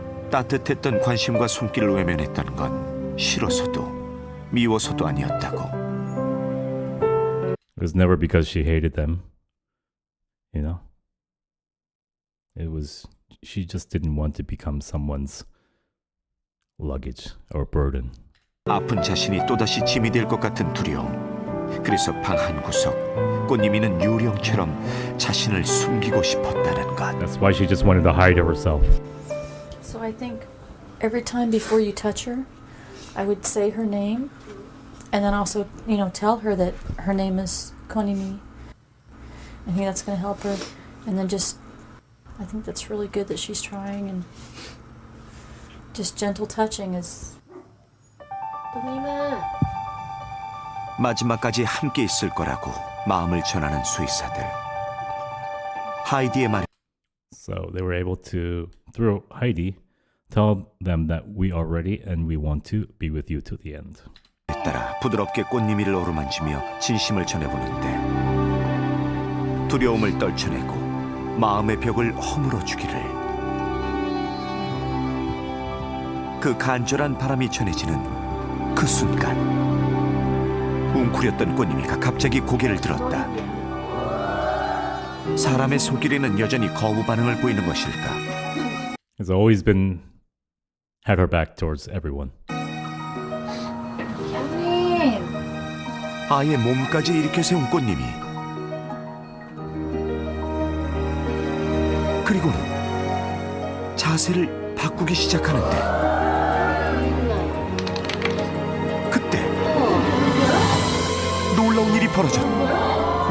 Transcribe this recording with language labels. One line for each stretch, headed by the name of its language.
Korean: 따뜻했던 관심과 손길을 외면했던 건 싫어서도 미워서도 아니었다고.
English: It was never because she hated them, you know? It was, she just didn't want to become someone's luggage or burden.
Korean: 아픈 자신이 또다시 짐이 될 것 같은 두려움. 그래서 방 한 구석, 꽃님이는 유령처럼 자신을 숨기고 싶었다는 것.
English: That's why she just wanted to hide herself. So I think every time before you touch her, I would say her name, and then also, tell her that her name is Konimi. I think that's going to help her. And then I think that's really good that she's trying, and just gentle touching is.
Korean: 마지막까지 함께 있을 거라고 마음을 전하는 수의사들. 하이디의 말.
English: So they were able to, through Heidi, tell them that we are ready and we want to be with you to the end.
Korean: 따라 부드럽게 꽃님이를 어루만지며 진심을 전해보는데 두려움을 떨쳐내고 마음의 벽을 허물어주기를. 그 간절한 바람이 전해지는 그 순간 웅크렸던 꽃님이가 갑자기 고개를 들었다. 사람의 손길에는 여전히 거부 반응을 보이는 것일까?
English: Has always been had her back towards everyone.
Korean: 아예 몸까지 일으켜 세운 꽃님이. 그리고는 자세를 바꾸기 시작하는데 그때 놀라운 일이 벌어졌다.